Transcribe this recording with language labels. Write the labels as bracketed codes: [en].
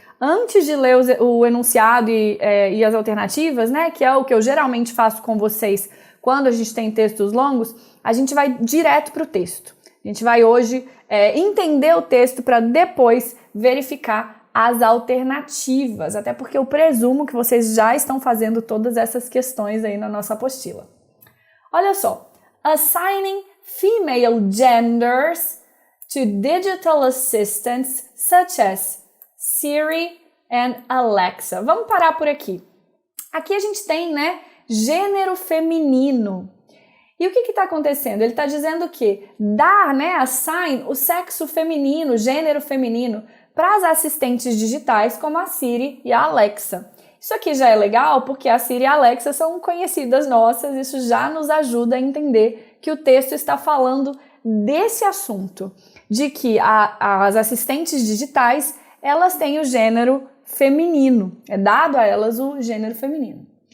[pt] Antes de ler o enunciado e as alternativas, né, que é o que eu geralmente faço com vocês quando a gente tem textos longos, a gente vai direto para o texto. A gente vai hoje entender o texto para depois verificar as alternativas, até porque eu presumo que vocês já estão fazendo todas essas questões aí na nossa apostila. [en] Olha só, assigning female genders to digital assistants such as Siri and Alexa. [pt] Vamos parar por aqui. Aqui a gente tem, né, gênero feminino. E o que está acontecendo? Ele está dizendo que dar, né, assign o sexo feminino, gênero feminino, para as assistentes digitais como a Siri e a Alexa. Isso aqui já é legal porque a Siri e a Alexa são conhecidas nossas, isso já nos ajuda a entender que o texto está falando desse assunto, de que as assistentes digitais, elas têm o gênero feminino, é dado a elas o gênero feminino.